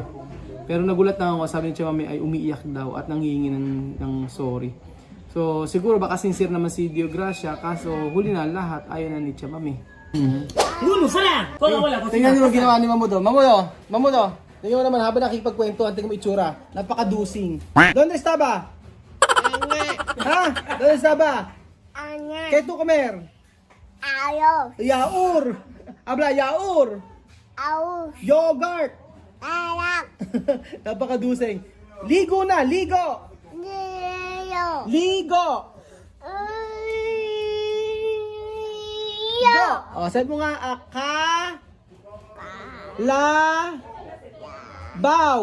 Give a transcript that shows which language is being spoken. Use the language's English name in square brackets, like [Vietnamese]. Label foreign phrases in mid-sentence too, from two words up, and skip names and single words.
[Filipino] Pero nagulat na ako, sabi ni Tia Mami ay umiiyak daw at nanghihingi ng sorry. So siguro baka sincere naman si Deo Gracia, kaso huli na lahat ayaw na ni Tia Mami. Tingnan niyo yung ginawa ni Mamudo. Mamudo. Tingnan mo naman habang nakikipagkwentuhan, tingnan mo itsura. Napakadusing. [Spanish] ¿Dónde estaba? Ha? ¿Dónde estaba? ¿Qué tú comer? Yaur. Habla yaur. Yogurt. [Filipino] Napakadusing. Ligo na, ligo. Ligo. Sabi mo nga, baw.